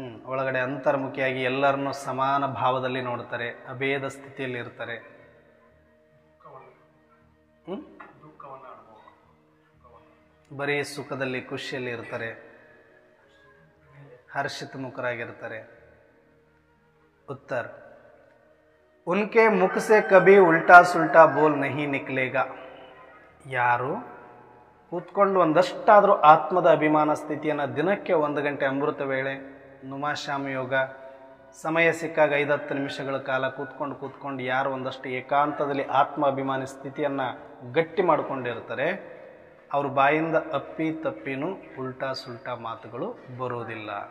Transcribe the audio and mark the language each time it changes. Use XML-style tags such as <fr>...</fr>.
<kn>ಒಳಗಡೆ ಅಂತರ್ಮುಖಿಯಾಗಿ ಎಲ್ಲರನ್ನೂ ಸಮಾನ ಭಾವದಲ್ಲಿ ನೋಡ್ತಾರೆ, ಅಭೇದ ಸ್ಥಿತಿಯಲ್ಲಿ ಇರ್ತಾರೆ. ಬರೀ ಸುಖದಲ್ಲಿ ಖುಷಿಯಲ್ಲಿ ಇರ್ತಾರೆ, ಹರ್ಷಿತ ಮುಖರಾಗಿರ್ತಾರೆ.</kn> <hi>उत्तर: उनके मुख से कभी उल्टा सुल्टा बोल नहीं निकलेगा.</hi> <kn>ಯಾರು ಕೂತ್ಕೊಂಡು ಒಂದಷ್ಟಾದರೂ ಆತ್ಮದ ಅಭಿಮಾನ ಸ್ಥಿತಿಯನ್ನು ದಿನಕ್ಕೆ 1 ಗಂಟೆ ಅಮೃತ ವೇಳೆ, ನುಮಾಶ್ಯಾಮ ಯೋಗ, ಸಮಯ ಸಿಕ್ಕಾಗ 5-10 ನಿಮಿಷಗಳ ಕಾಲ ಕೂತ್ಕೊಂಡು ಯಾರು ಒಂದಷ್ಟು ಏಕಾಂತದಲ್ಲಿ ಆತ್ಮ ಅಭಿಮಾನಿ ಸ್ಥಿತಿಯನ್ನು ಗಟ್ಟಿ ಮಾಡಿಕೊಂಡಿರ್ತಾರೆ, ಅವ್ರ ಬಾಯಿಂದ ಅಪ್ಪಿ ತಪ್ಪಿನೂ ಉಲ್ಟಾ ಸುಲ್ಟಾ ಮಾತುಗಳು ಬರೋದಿಲ್ಲ.</kn>